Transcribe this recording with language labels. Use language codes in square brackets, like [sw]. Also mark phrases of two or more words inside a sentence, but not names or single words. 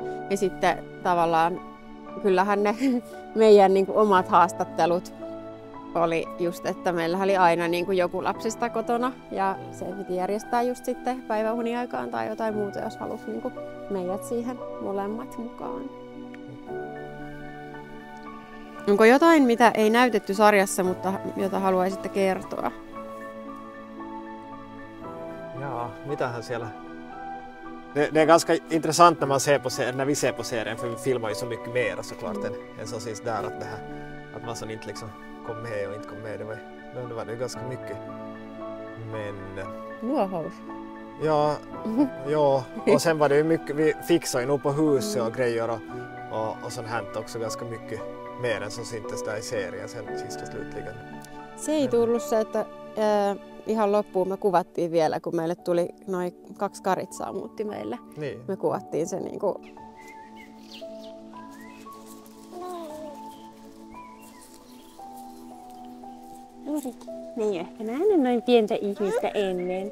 [fi] Ja sitten tavallaan kyllähän ne meidän niin kuin omat haastattelut oli just, että meillä oli aina niin kuin joku lapsista kotona ja se piti järjestää just sitten päiväuniaikaan tai jotain muuta, jos halusi niin kuin meidät siihen molemmat mukaan. Onko jotain, mitä ei näytetty sarjassa, mutta jota haluaisitte kertoa? Ja, mitähän siellä? [sv] Det är ganska intressant när vi ser på serien, för vi filmar ju så mycket mer såklart än så sist där att det här att man som inte liksom kom med och inte kom med, det var ju ganska mycket. Men [fi] Nuohous. [sv] ja, ja, och sen var det ju mycket, vi fixade ju nog på huset och grejer och sånt här också ganska mycket mer än som syntes där i serien sen sist och slutligen. [fi] Se ei tullut se, että ihan loppuun me kuvattiin vielä, kun meille tuli noin 2 karitsaa muutti meille. Niin. Me kuvattiin se niinku. Niin, ehkä nähnyt noin pientä ihmistä ennen.